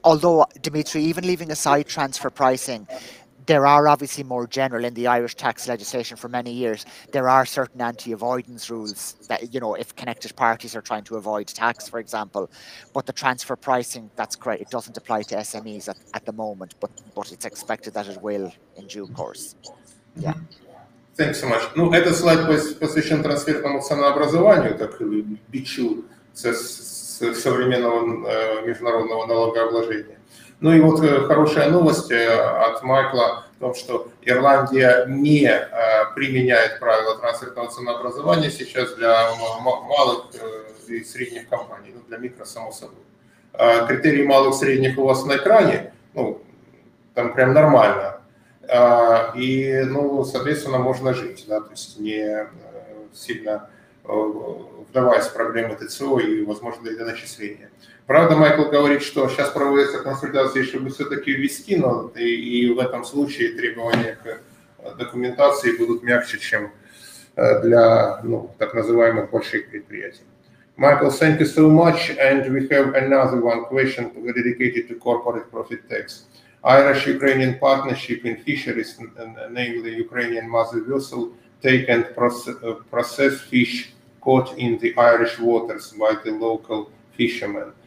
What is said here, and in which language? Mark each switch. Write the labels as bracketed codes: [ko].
[en] Although, Dimitri, even leaving aside transfer pricing, there are obviously more general in the Irish tax legislation for many years. There are certain anti-avoidance rules that, you know, if connected parties are trying to avoid tax, for example. But the transfer pricing, that's correct. It doesn't apply to SMEs at the moment, but it's expected that it will in due course. Yeah. Thanks so much. [ru] Ну, этот слайд посвящен трансферному ценообразованию, так бичу современного международного налогообложения. Ну и вот хорошая новость от Майкла в том, что Ирландия не применяет правила трансферного ценообразования сейчас для малых и средних компаний, ну, для микро, само собой. Критерии малых и средних у вас на экране, ну, там прям нормально. И, ну, соответственно, можно жить, да, то есть не сильно вдаваясь в проблемы ТЦО и возможно для начисления. Правда, Майкл говорит, что сейчас проводятся консультации, чтобы все-таки ввести, но и в этом случае требования к документации будут мягче, чем для, ну, так называемых больших предприятий. [en] Michael, thank you so much, and we have another one question dedicated to corporate profit tax. Irish-Ukrainian partnership in fisheries, namely Ukrainian mother vessel, take and process fish caught in the Irish waters by the local fishermen.